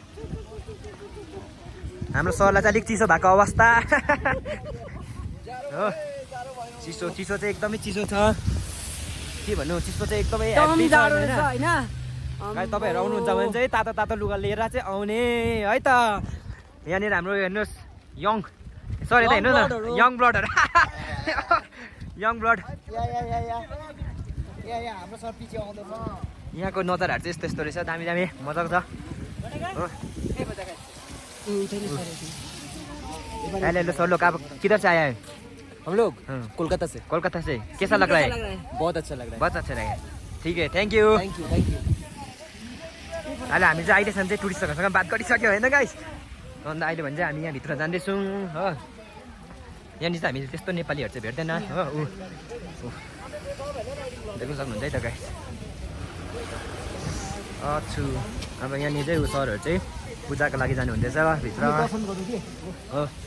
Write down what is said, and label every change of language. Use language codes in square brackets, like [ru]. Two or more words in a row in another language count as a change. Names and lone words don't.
[ne] हाम्रो सरलाई चाहिँ अलिक चिसो भएको अवस्था हो चिसो चाहिँ एकदमै चिसो छ के भन्नु चिसो चाहिँ एकदमै होइन तपाईँहरू आउनुहुन्छ भने चाहिँ तातो लुगा लिएर चाहिँ आउने है त यहाँनिर हाम्रो हेर्नुहोस् यङ सरी त हेर्नुहोस् न यङ ब्लडहरू [en] young blood [ne] यहाँको नजाराहरू चाहिँ यस्तो रहेछ दामी मजाको छ हो [hi] हेलो सर लोग आप किधर से आया है हम लोग कोलकाता से कैसा लग रहा है बहुत अच्छा लग रहा है बहुत अच्छा लगा ठीक है [en] thank you [ne] अहिले हामी चाहिँ अहिलेसम्म चाहिँ टुरिस्टहरूसँग बात गरिसक्यो होइन गाइस अन्त अहिले भने चाहिँ हामी यहाँभित्र जाँदैछौँ हो यहाँनिर चाहिँ हामीले त्यस्तो नेपालीहरू चाहिँ भेट्दैन हो देख्न सक्नुहुन्छ है त गाइस छु अब यहाँनिर चाहिँ सरहरू चाहिँ पूजाको लागि जानु हुँदैछ भित्र हो